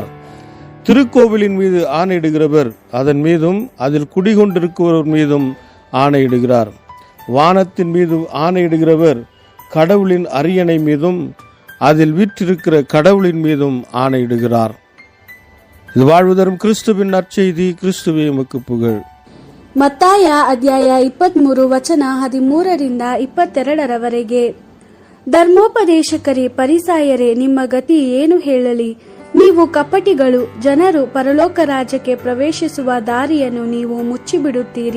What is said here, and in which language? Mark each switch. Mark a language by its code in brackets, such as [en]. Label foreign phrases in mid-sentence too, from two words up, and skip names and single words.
[ta] திருக்கோவிலின் மீது ஆணையிடுகிறவர் அதன் மீதும் அதில் குடிகொண்டிருக்கிறவர் மீதும் ஆணையிடுகிறார். வானத்தின் மீது ஆணையிடுகிறவர் கடவுளின் அரியணை மீதும் அதில் வீற்றிருக்கிற கடவுளின் மீதும் ஆணையிடுகிறார். இது வாழ்வு தரும் கிறிஸ்துவின் நற்செய்தி. கிறிஸ்துவே உமக்கு புகழ். [kn] ಮತ್ತಾಯ ಅಧ್ಯಾಯ 23 ವಚನ 13 22 ಧರ್ಮೋಪದೇಶಕರೇ, ಪರಿಸಾಯರೇ, ನಿಮ್ಮ ಗತಿ ಏನು ಹೇಳಲಿ? ನೀವು ಕಪಟಿಗಳು! ಜನರು ಪರಲೋಕ ರಾಜ್ಯಕ್ಕೆ ಪ್ರವೇಶಿಸುವ ದಾರಿಯನ್ನು ನೀವು ಮುಚ್ಚಿಬಿಡುತ್ತೀರಿ.